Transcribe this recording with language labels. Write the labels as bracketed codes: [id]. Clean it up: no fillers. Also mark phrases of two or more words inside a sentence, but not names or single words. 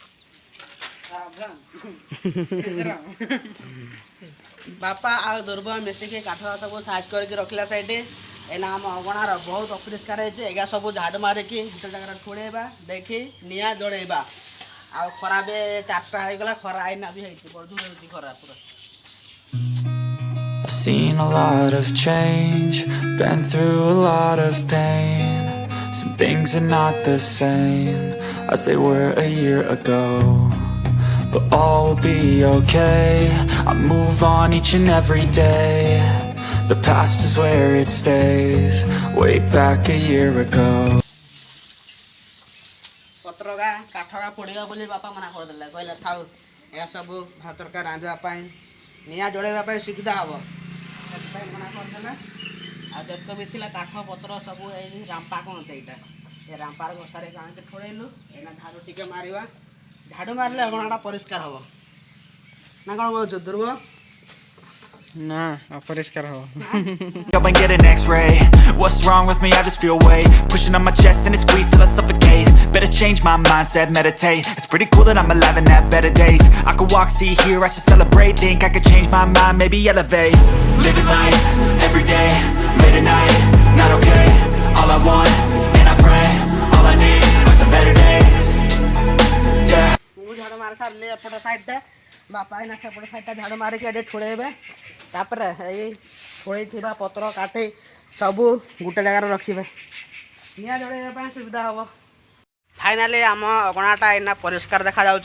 [or] ବାପା ଆଉ ଧ୍ରୁବ ମିଶିକି କାଠ ସବୁ ସାଇଜ୍ କରିକି ରଖିଲା ସେଇଠି। ଏଇନା ଆମ ଅଗଣାର ବହୁତ ଅପରିଷ୍କାର ହେଇଛି, ଏଗା ସବୁ ଝାଡ଼ୁ ମାରିକି ଗୋଟେ ଜାଗାରେ ଠୁଳେଇବା, ଦେଖି ନିଆଁ ଜଳେଇବା। ଆଉ ଖରା ବି 4ଟା ହେଇଗଲା, ଖରା ଏଇନା ବି ହେଇଛି, ବଢ଼ ହେଉଛି ଖରା ପୁରା। [en] I've seen a lot of change, been through a lot of pain. Some things are not the same as they were a year ago, but all will be okay. I move on each and every day. The past is where it stays, way back a year ago. [or] ପତ୍ରକା କାଠକା ପୋଡ଼ିବ ବୋଲି ବାପା ମନା କରିଦେଲେ, କହିଲେ ଥାଉ ଏସବୁ ଭାତ ତରକାରୀ ରାନ୍ଧିବା ପାଇଁ ନିଆଁ ଜଳେଇବା ପାଇଁ ସୁବିଧା ହେବ, ସେଥିପାଇଁ ମନା କରିଦେଲେ। ଆଉ ଯେତେ ବି ଥିଲା କାଠ ପତ୍ର ସବୁ ଏଇ ରାମ୍ପା କହନ୍ତି, ଏଇଟା ଏ ରାମ୍ପାର ଘଷାରେ ଆଣିକି ଠୋଳେଇଲୁ। ଏଇନା ଝାଡ଼ୁ ଟିକେ ମାରିବା, ଝାଡ଼ୁ ମାରିଲେ ଅଗଣାଟା ପରିଷ୍କାର ହେବ ନା କ'ଣ କହୁଛୁ ଧ୍ରୁବ? ନା ଅପରିଷ୍କାର ହବ। [en] Go and get an x-ray. What's wrong with me? I just feel weight pushing on my chest and it squeezes till I suffocate. Better change my mindset, meditate. It's pretty cool that I'm alive and have better days. I could walk, see, hear, I should celebrate. Think I could change my mind, maybe elevate. Living life, every day, late at night, not okay. All I want, and I pray, all I need are some better days. Yeah. [or] ମୁଁ ଝାଡ଼ୁ ମାରି ସାରିଲି ଏପଟ ସାଇଡ଼୍ଟା, ବାପା ଏଇନା ସେପଟ ସାଇଡ଼୍ଟା ଝାଡ଼ୁ ମାରିକି ଏଠି ଠୋଳେଇବେ। ତାପରେ ଏଇ ଠୋଳେଇଥିବା ପତ୍ର କାଠି ସବୁ ଗୋଟେ ଜାଗାରେ ରଖିବେ, ନିଆଁ ଜଳେଇବା ପାଇଁ ସୁବିଧା ହେବ। ଫାଇନାଲି ଆମ ଅଗଣାଟା ଏଇନା ପରିଷ୍କାର ଦେଖାଯାଉଛି।